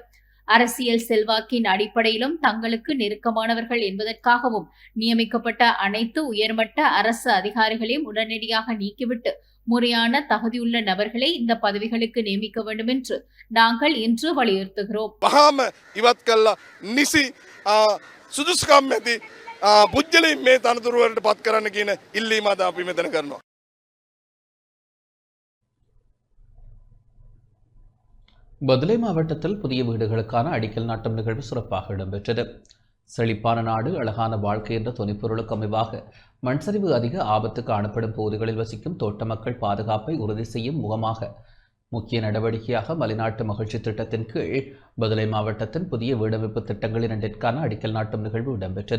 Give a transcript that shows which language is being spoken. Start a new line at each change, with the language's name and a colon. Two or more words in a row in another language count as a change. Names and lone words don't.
Tamil: அரசியல் செல்வாக்கின் அடிப்படையிலும் தங்களுக்கு நெருக்கமானவர்கள் என்பதற்காகவும் நியமிக்கப்பட்ட அனைத்து உயர்மட்ட அரசு அதிகாரிகளையும் உடனடியாக நீக்கிவிட்டு முறையான தகுதியுள்ள நபர்களை இந்த பதவிகளுக்கு நியமிக்க வேண்டும் என்று நாங்கள் இன்று வலியுறுத்துகிறோம்.
Sinhala: වහාම ඉවත් කළා නිසි සුදුසුකම් ඇති පුද්ගලයින් මේ තනතුරු වලට පත් කරන්න කියන ඉල්ලීම අද අපි මෙතන කරනවා.
Tamil: பதுளை மாவட்டத்தில் புதிய வீடுகளுக்கான அடிக்கல் நாட்டும் நிகழ்வு சிறப்பாக இடம்பெற்றது. செழிப்பான நாடு அழகான வாழ்க்கை என்ற துணைப்பொருளுக்கு அமைவாக மண்சரிவு அதிக ஆபத்து காணப்படும் பகுதிகளில் வசிக்கும் தோட்ட மக்கள் பாதுகாப்பை உறுதி செய்யும் முகமாக முக்கிய நடவடிக்கையாக மலைநாட்டு மகிழ்ச்சி திட்டத்தின் கீழ் பதுளை மாவட்டத்தின் புதிய வீடமைப்பு திட்டங்கள் இரண்டிற்கான அடிக்கல் நாட்டும் நிகழ்வு இடம்பெற்றது.